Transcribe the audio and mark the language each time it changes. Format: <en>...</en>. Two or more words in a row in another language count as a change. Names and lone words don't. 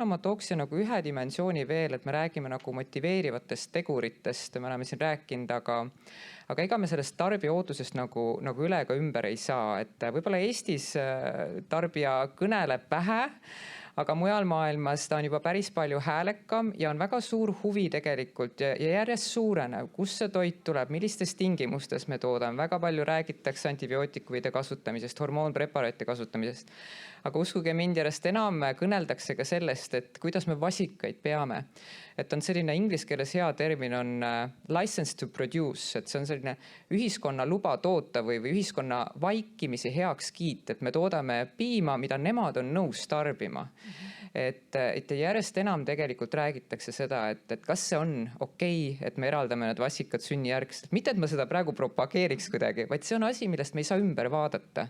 <et>ma tooksin nagu ühe dimensiooni veel, et me räägime nagu motiveerivatest teguritest, me oleme siin rääkinud, aga ega me sellest tarbija ootusest nagu üle ega ümber ei saa, et võib-olla Eestis tarbija kõneleb vähe, aga mujal maailmas ta on juba päris palju häälekam ja on väga suur huvi tegelikult ja järjest suurenev, kus see toit tuleb, millistes tingimustes me toodame. Väga palju räägitakse antibiootikumide kasutamisest, hormoonpreparaatide kasutamisest. Aga uskuge mind, järjest enam kõneldakse ka sellest, et kuidas me vasikaid peame. Et on selline inglise keeles hea termin on</et> <en>license to produce,</en> <et>et see on selline ühiskonna luba toota või ühiskonna vaikimisi heaks kiit, et me toodame piima, mida nemad on nõus tarbima. Et järjest enam tegelikult räägitakse seda, et kas see on okei, et me eraldame need vasikad sünnijärgselt. Mitte, et ma seda praegu propageeriks kuidagi, vaid see on asi, millest me ei saa ümber vaadata.</et>